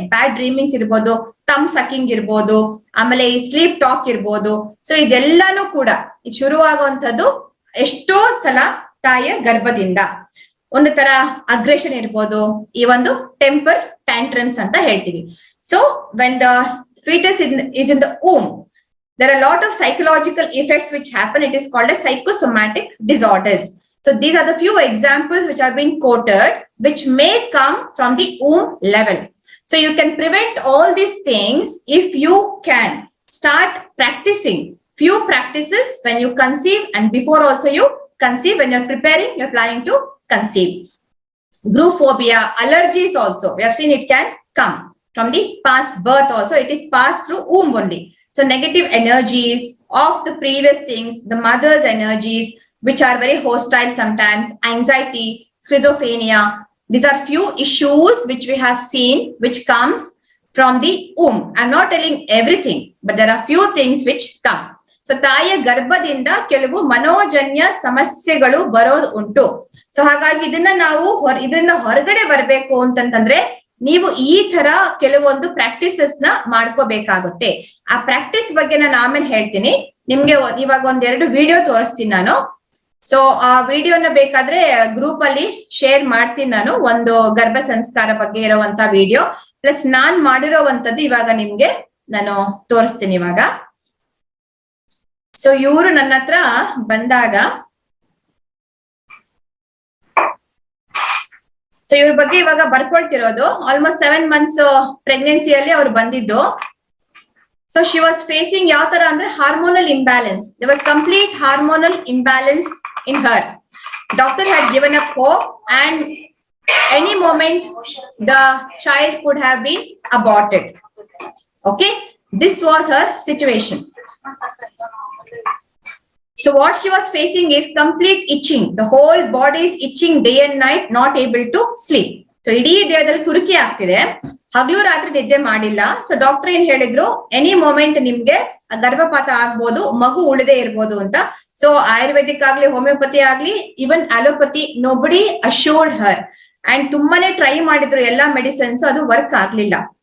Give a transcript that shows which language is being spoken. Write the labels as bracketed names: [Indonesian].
[Kannada] ಬ್ಯಾಡ್ ಡ್ರೀಮಿಂಗ್ಸ್ ಇರ್ಬೋದು, ತಮ್ ಸಕಿಂಗ್ ಇರ್ಬೋದು, ಆಮೇಲೆ ಈ ಸ್ಲೀಪ್ ಟಾಕ್ ಇರ್ಬೋದು. ಸೊ ಇದೆಲ್ಲಾನು ಕೂಡ ಶುರುವಾಗುವಂಥದ್ದು ಎಷ್ಟೋ ಸಲ ತಾಯಿಯ ಗರ್ಭದಿಂದ. ಒಂದು ತರ ಅಗ್ರೆಷನ್ ಇರ್ಬೋದು, ಈ ಒಂದು ಟೆಂಪರ್ ಟ್ಯಾಂಟ್ರಮ್ಸ್ ಅಂತ ಹೇಳ್ತೀವಿ. [English] So when the fetus is in the womb, there are a lot of psychological effects which happen. It is called as psychosomatic disorders. So these are the few examples which are being quoted, which may come from the womb level. So you can prevent all these things if you can start practicing few practices when you conceive and before also you conceive, when you're preparing, you're planning to conceive. Group phobia, allergies also, we have seen it can come from the past birth also. It is passed through womb only. So negative energies of the previous things, the mother's energies, which are very hostile sometimes, anxiety, schizophrenia. These are few issues which we have seen, which comes from the womb. I'm not telling everything, but there are few things which come. [Kannada] So ತಾಯಿಯ ಗರ್ಭದಿಂದ ಕೆಲವು ಮನೋಜನ್ಯ ಸಮಸ್ಯೆಗಳು ಬರೋದು ಉಂಟು. So ಹಾಗಾಗಿ ಇದನ್ನ ನಾವು ಇದರಿಂದ ಹೊರಗಡೆ ಬರ್ಬೇಕು ಅಂತಂತಂದ್ರೆ ನೀವು ಈ ತರ ಕೆಲವೊಂದು ಪ್ರಾಕ್ಟೀಸಸ್ ನ ಮಾಡ್ಕೋಬೇಕಾಗುತ್ತೆ. ಆ ಪ್ರಾಕ್ಟೀಸ್ ಬಗ್ಗೆ ನಾನು ಆಮೇಲೆ ಹೇಳ್ತೀನಿ ನಿಮ್ಗೆ. ಇವಾಗ ಒಂದೆರಡು ವಿಡಿಯೋ ತೋರಿಸ್ತೀನಿ ನಾನು. ಸೊ ಆ ವಿಡಿಯೋನ ಬೇಕಾದ್ರೆ ಗ್ರೂಪ್ ಅಲ್ಲಿ ಶೇರ್ ಮಾಡ್ತೀನಿ ನಾನು. ಒಂದು ಗರ್ಭ ಸಂಸ್ಕಾರ ಬಗ್ಗೆ ಇರುವಂತ ವಿಡಿಯೋ ಪ್ಲಸ್ ನಾನ್ ಮಾಡಿರೋವಂಥದ್ದು ಇವಾಗ ನಿಮ್ಗೆ ನಾನು ತೋರಿಸ್ತೀನಿ ಇವಾಗ. ಸೊ ಇವರು ನನ್ನ ಹತ್ರ ಬಂದಾಗ, ಸೊ ಇವ್ರ ಬಗ್ಗೆ ಇವಾಗ ಬರ್ಕೊಳ್ತಿರೋದು. ಆಲ್ಮೋಸ್ಟ್ 7 months ಪ್ರೆಗ್ನೆನ್ಸಿಯಲ್ಲಿ ಅವ್ರು ಬಂದಿದ್ದು. [English] so she was facing [Kannada] ಯಾವ ತರ ಅಂದ್ರೆ hormonal imbalance. [English] There was complete hormonal imbalance in her. Doctor had given up hope and any moment the child could have been aborted. Okay, this was her situation. So what she was facing is complete itching. The whole body is itching day and night, not able to sleep. [Kannada] So ಇಡೀ ದೇಹದಲ್ಲಿ ತುರುಕಿ ಆಗ್ತಿದೆ, ಹಗಲು ರಾತ್ರಿ ನಿದ್ದೆ ಮಾಡಿಲ್ಲ. So doctor ಏನ್ ಹೇಳಿದ್ರು, [English] any moment [Kannada] ನಿಮ್ಗೆ ಗರ್ಭಪಾತ ಆಗ್ಬೋದು, ಮಗು ಉಳಿದೇ ಇರ್ಬೋದು ಅಂತ. ಸೊ ಆಯುರ್ವೇದಿಕ್ ಆಗ್ಲಿ, ಹೋಮಿಯೋಪತಿ ಆಗ್ಲಿ, ಇವನ್ allopathy, [English] Nobody assured her. [Kannada] And ತುಂಬಾನೇ ಟ್ರೈ ಮಾಡಿದ್ರು ಎಲ್ಲಾ ಮೆಡಿಸಿನ್ಸ್, ಅದು ವರ್ಕ್ ಆಗ್ಲಿಲ್ಲ.